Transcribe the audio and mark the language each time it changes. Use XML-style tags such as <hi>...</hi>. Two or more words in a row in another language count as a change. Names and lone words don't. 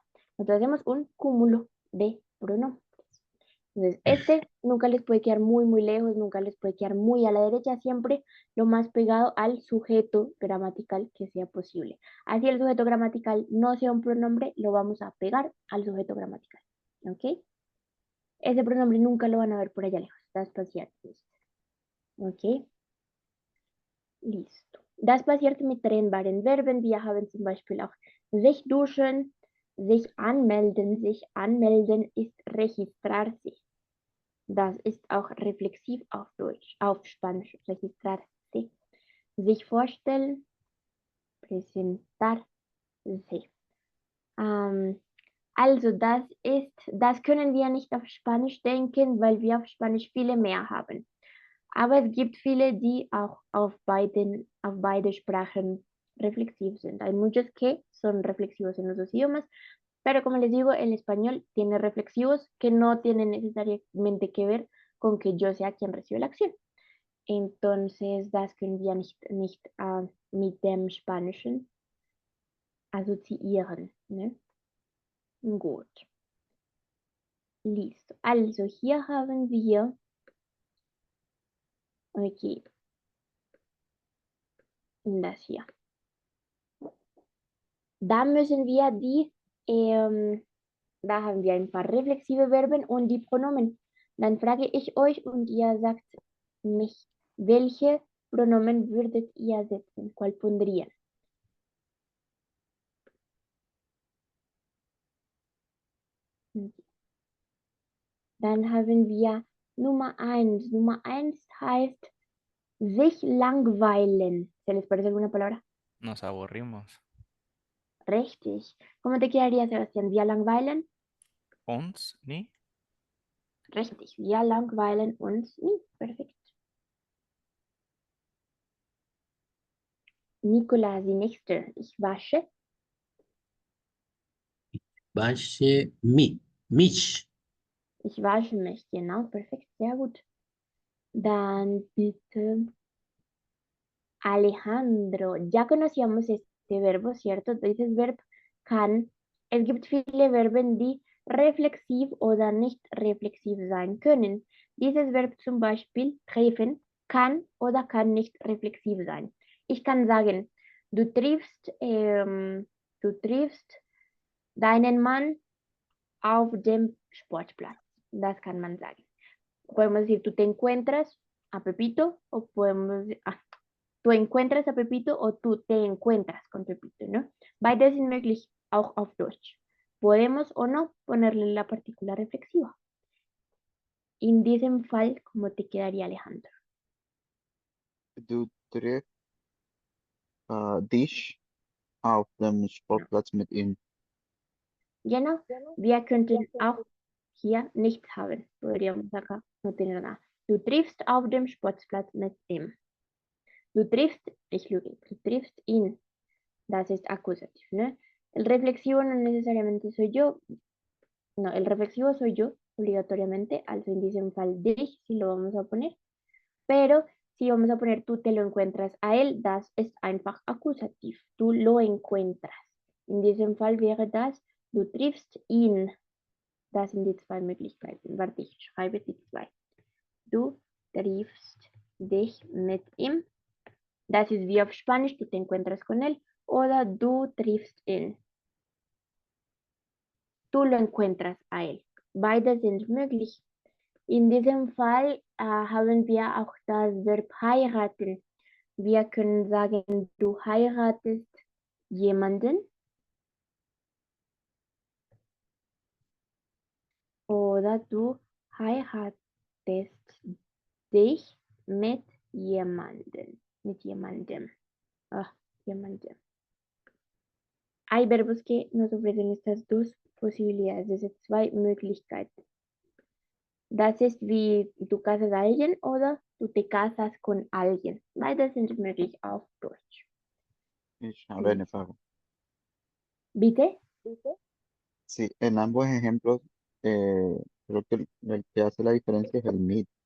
<es>Entonces hacemos un cúmulo de pronombres. Entonces, este nunca les puede quedar muy, muy lejos, nunca les puede quedar muy a la derecha, siempre lo más pegado al sujeto gramatical que sea posible. Así el sujeto gramatical no sea un pronombre, lo vamos a pegar al sujeto gramatical. ¿Ok? Ese pronombre nunca lo van a ver por allá lejos.</es> <de>Das passiert nicht.</de> <es>¿Ok? Listo.</es> <de>Das passiert mit trennbaren Verben. Wir haben zum Beispiel auch sich duschen, sich anmelden. Sich anmelden ist registrarse. Das ist auch reflexiv auf Deutsch, auf Spanisch, registrarse. Sich vorstellen, presentarse. Also das können wir nicht auf Spanisch denken, weil wir auf Spanisch viele mehr haben. Aber es gibt viele, die auch auf beide Sprachen reflexiv sind.</de> <es>Hay muchos que son reflexivos en los dos idiomas, pero como les digo, el español tiene reflexivos que no tienen necesariamente que ver con que yo sea quien recibe la acción. Entonces,</es> <de>das können wir nicht mit dem Spanischen assoziieren. Ne? Gut. Listo. Also hier haben wir, okay, das hier. Da müssen wir da haben wir ein paar reflexive Verben und die Pronomen. Dann frage ich euch und ihr sagt mich, welche Pronomen würdet ihr setzen?</de> <es>¿Cuál pondrían?</es> <de>Dann haben wir Nummer 1. Nummer 1 heißt sich langweilen.</de> <es>¿Se les parece alguna palabra? Nos aburrimos.</es> <de>Richtig.</de> <es>¿Cómo te quedaría, Sebastián?</es> <de>¿Wir langweilen? Uns, ni. Richtig. Wir langweilen uns nie. Perfekt. Nicola, die nächste. Ich wasche. Wasche mich. Ich wasche mich. Genau, perfekt. Sehr gut. Dann bitte Alejandro.</de> <es>Ya conocíamos este verbo, ¿cierto?</es> <de>Dieses Verb kann. Es gibt viele Verben, die reflexiv oder nicht reflexiv sein können. Dieses Verb zum Beispiel treffen kann oder kann nicht reflexiv sein. Ich kann sagen, du triffst deinen Mann auf dem Sportplatz. Das kann man sagen.</de> <es>Podemos decir, tú te encuentras a Pepito o podemos decir, tú encuentras a Pepito o tú te encuentras con Pepito, ¿no?</es> <de>Beides ist möglich, auch auf Deutsch.</de> <es>Podemos o no ponerle la partícula reflexiva.</es> <de>In diesem Fall,</de> <es>¿cómo te quedaría, Alejandro?</es> <de>Du triffst dich auf dem Sportplatz mit ihm. Genau, wir könnten auch hier nichts haben.</de> <es>Podríamos acá no tener nada.</es> <de>Du triffst auf dem Sportplatz mit ihm. Du triffst, ich lüge, du triffst ihn. Das ist acusativ,</de> <es>¿no? El reflexivo no necesariamente soy yo. No, el reflexivo soy yo, obligatoriamente.</es> <de>Also in diesem Fall dich,</de> <es>si lo vamos a poner. Pero si vamos a poner tú te lo encuentras a él,</es> <de>das ist einfach akusativ.</de> <es>Tú lo encuentras.</es> <de>In diesem Fall wäre das, du triffst ihn. Das sind die zwei Möglichkeiten. Warte, ich schreibe die zwei. Du triffst dich mit ihm. Das ist wie auf Spanisch,</de> <es>tú te encuentras con él.</es> <de>Oder du triffst ihn.</de> <es>Tú lo encuentras a él.</es> <de>Beide sind möglich. In diesem Fall haben wir auch das Verb heiraten. Wir können sagen, du heiratest jemanden. Oder du heiratest dich mit jemandem. Mit jemandem. Jemandem.</de> <es>Hay verbos que nos ofrecen estas dos posibilidades, desde</es> <de>zwei Möglichkeiten. Das ist wie du</de> <es>casas a alguien</es> <de>oder du</de> <es>te casas con alguien.</es> <de>Beides sind möglich auf Deutsch. Ich habe eine Frage. Bitte?</de> <es>Sí, en ambos ejemplos, creo que el que hace la diferencia es el mit.</es>